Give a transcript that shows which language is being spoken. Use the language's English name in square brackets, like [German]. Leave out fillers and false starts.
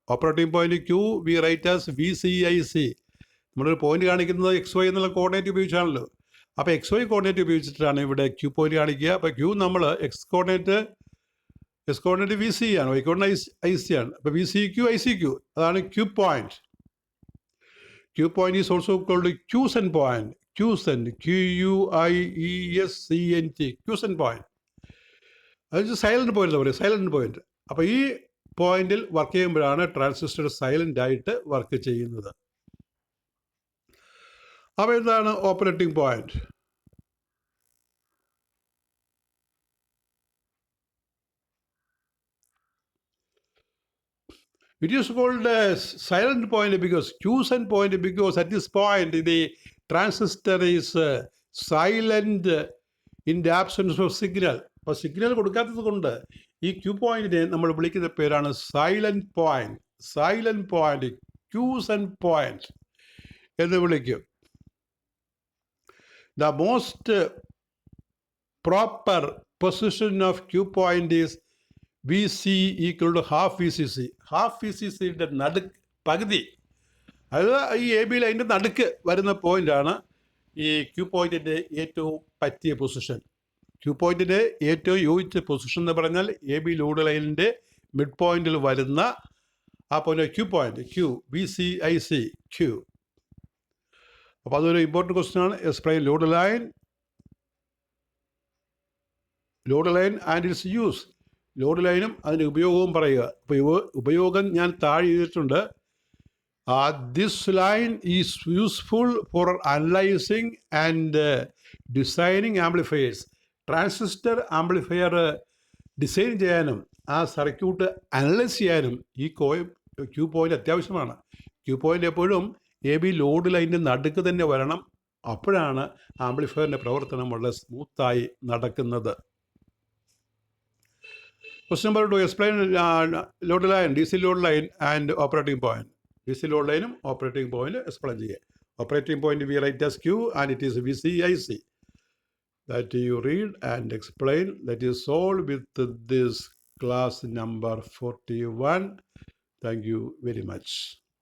[Malayalam] Operating point Q we write as VCIC. നമ്മളൊരു point കാണിക്കുന്നത് XY എന്നുള്ള കോർഡിനേറ്റ് ഉപയോഗിച്ചാണല്ലോ. അപ്പോൾ XY കോർഡിനേറ്റ് ഉപയോഗിച്ചിട്ടാണ് ഇവിടെ ക്യൂ പോയിന്റ് കാണിക്കുക. അപ്പോൾ Q നമ്മൾ എസ് കോർഡിനേറ്റ് VC ആണ്, Y കോർഡിനേറ്റ് IC ആണ്. അപ്പോൾ VCQ ICQ, അതാണ് Q point. [English] Q point is also called Quiescent point. Quiescent, QUIESCENT, Quiescent point. [Malayalam] അത് സൈലൻറ്റ് പോയിന്റ് എന്ന് പറയും, സൈലൻറ്റ് പോയിന്റ്. അപ്പോൾ ഈ പോയിന്റിൽ വർക്ക് ചെയ്യുമ്പോഴാണ് ട്രാൻസിസ്റ്റർ സൈലൻ്റ് ആയിട്ട് വർക്ക് ചെയ്യുന്നത്. അപ്പോൾ എന്താണ് operating point? [English] It is called a silent point because quiescent point, because at this point the transistor is silent in the absence of signal. [Malayalam] അപ്പോൾ സിഗ്നൽ കൊടുക്കാത്തത് കൊണ്ട് ഈ ക്യൂ പോയിന്റിനെ നമ്മൾ വിളിക്കുന്ന പേരാണ് സൈലന്റ് പോയിന്റ്, ക്യൂസെൻറ്റ് പോയിന്റ് എന്ന് വിളിക്കും. [English] The most proper position of Q point is VC equal to half VCC. [Malayalam] Half VCCയുടെ പകുതി, അതായത് ഈ എ ബി ലൈൻ്റെ നടുക്ക് വരുന്ന പോയിൻ്റാണ് ഈ ക്യൂ പോയിൻറ്റിൻ്റെ ഏറ്റവും പറ്റിയ പൊസിഷൻ. ക്യൂ പോയിൻറ്റിൻ്റെ ഏറ്റവും യോജിച്ച പൊസിഷൻ എന്ന് പറഞ്ഞാൽ എ ബി ലോഡ് ലൈനിൻ്റെ മിഡ് പോയിൻറ്റിൽ വരുന്ന ആ point Q point, VCIC, Q. അപ്പോൾ അതൊരു ഇമ്പോർട്ടൻറ്റ് ക്വസ്റ്റ്യൻ ആണ്. [English] Explain load line and its use. [Malayalam] Load ലൈനും അതിൻ്റെ ഉപയോഗവും പറയുക. അപ്പോൾ ഉപയോഗം ഞാൻ താഴെ ചെയ്തിട്ടുണ്ട്. [English] This line is useful for analysing and designing amplifiers. [Malayalam] Transistor amplifier design ചെയ്യാനും ആ സർക്യൂട്ട് അനലൈസ് ചെയ്യാനും ഈ ക്യൂ പോയിൻ്റ് അത്യാവശ്യമാണ്. ക്യൂ പോയിൻ്റ് എപ്പോഴും എ ബി ലോഡ് ലൈനിൻ്റെ നടുക്ക് തന്നെ വരണം. അപ്പോഴാണ് ആംപ്ലിഫയറിൻ്റെ പ്രവർത്തനം വളരെ സ്മൂത്തായി നടക്കുന്നത്. [English] Question number 2, explain load line, DC load line and operating point. DC load line operating point explain ചെയ്യുക. Operating point we write as Q and it is VCIC. That you read and explain. That is all with this class number 41. Thank you very much.